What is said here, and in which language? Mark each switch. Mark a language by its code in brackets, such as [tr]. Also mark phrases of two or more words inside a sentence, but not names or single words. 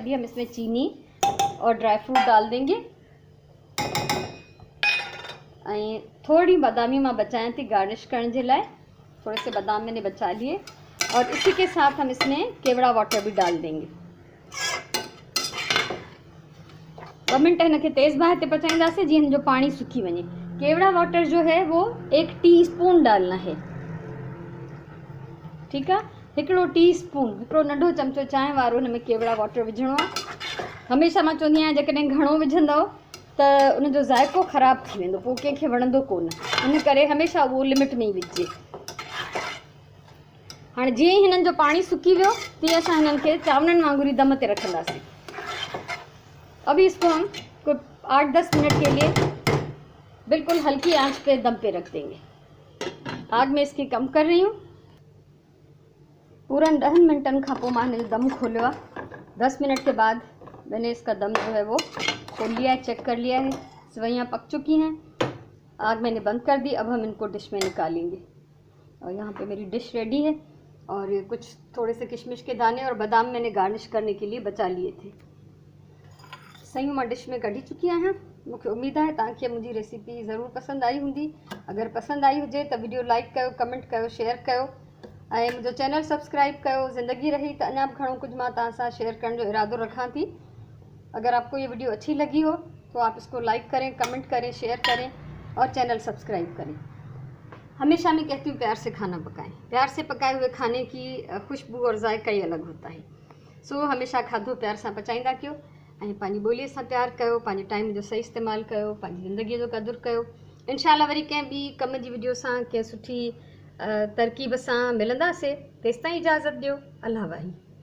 [hi] अभी हम इसमें चीनी और [en] dry fruit [hi] डाल देंगे। [sd] ऐं थोड़ी बादामी मां बचाएं थी [hi] गार्निश करने के लिए, थोड़े से बादाम मैंने बचा लिए। और इसी के साथ हम इसमें केवड़ा वाटर भी डाल देंगे। [sd] 2 मिनट इनके तेज़ बाहि ते पचाईंदासीं जीअं हिन जो पानी सुकी वञे। [hi] केवड़ा वाटर जो है वो 1 टीस्पून डालना है। [sd] ठीकु आहे। हिकिड़ो टीस्पून, हिकिड़ो नंढो चमचो चांहि वारो हिन में केवड़ा वाटर विझणो आहे। हमेशह मां चवंदी आहियां जेकॾहिं घणो विझंदव त उनजो ज़ाइक़ो ख़राबु थी वेंदो, पोइ कंहिंखे वणंदो कोन। इन करे हमेशह उहो लिमिट में ई विझिजे। हाणे जीअं ई हिननि जो पाणी सुकी वियो तीअं असां हिननि खे चांवरनि वांगुरु ई दम ते रखंदासीं। [hi] अभी इसको हम कोई 8-10 मिनट के लिए बिल्कुल हल्की आंच पे दम पे रख देंगे। आग में इसकी कम कर रही हूँ। पूरा 10 मिनटन का पोइ मैंने दम खोलो है। 10 मिनट के बाद मैंने इसका दम जो है वो खोल लिया है, चेक कर लिया है। सेवइयाँ पक चुकी हैं। आग मैंने बंद कर दी। अब हम इनको डिश में निकालेंगे। और यहाँ पे मेरी डिश रेडी है। और ये कुछ थोड़े से किशमिश के दाने और बादाम मैंने गार्निश करने के लिए बचा लिए थे। [sd] सयूं मां डिश में कढी चुकी आहियां। मूंखे उम्मीद है तव्हांखे मुंहिंजी रेसिपी ज़रूर पसंद आई हूंदी। अगर पसंद आई हुजे तो वीडियो लाइक कयो, कमेंट कयो, शेयर कयो ऐं मुंहिंजो चैनल सब्सक्राइब कयो। ज़िंदगी रही तो अञा भी घणो कुछ मां तव्हां सां शेयर करण जो इरादो रखां थी। [hi] अगर आपको ये वीडियो अच्छी लगी हो तो आप इसको लाइक करें, कमेंट करें, शेयर करें और चैनल सब्सक्राइब करें। हमेशा मैं कहती हूँ प्यार से खाना पकाएं। प्यार से पकाए हुए खाने की खुशबू और जायका ही अलग होता है। [sd] सो हमेशा खाधो [hi] प्यार से [sd] पचाईंदा कयो ऐं पंहिंजी ॿोलीअ सां प्यार कयो, पंहिंजे टाइम जो सही इस्तेमालु कयो, पंहिंजी ज़िंदगीअ जो क़दुरु कयो। इंशाल्लाह वरी कंहिं ॿी कम जी वीडियो सां कंहिं सुठी तरकीब सां मिलंदासीं। तेसिताईं इजाज़त ॾियो। अल्लाह वाही।